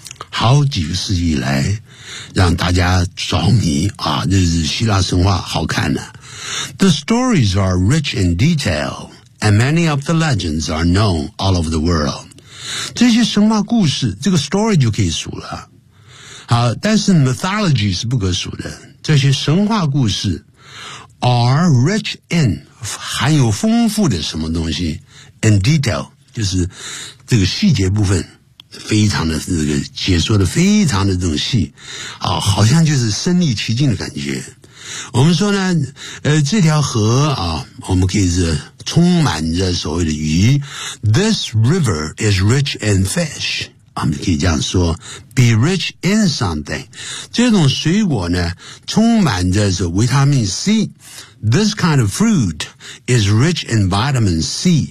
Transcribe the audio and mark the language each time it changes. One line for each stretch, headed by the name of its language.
Chinese: 好几个世纪以来让大家着迷啊，这是希腊神话好看的、啊。
English: The stories are rich in detail, and many of the legends are known all over the world.
Chinese: 这些神话故事这个 story 就可以数了。好，但是 mythology 是不可数的。这些神话故事
English: are rich in,
Chinese: 含有丰富的什么东西 ,
English: in detail,
Chinese: 就是这个细节部分。非常的这个解说的非常的这种细啊，好像就是身临其境的感觉。我们说呢，这条河啊，我们可以是充满着所谓的鱼。
English: This river is rich in fish。
Chinese: 我们可以这样说
English: ，be rich in something。
Chinese: 这种水果呢，充满着是维他命 C。
English: This kind of fruit is rich in vitamin C。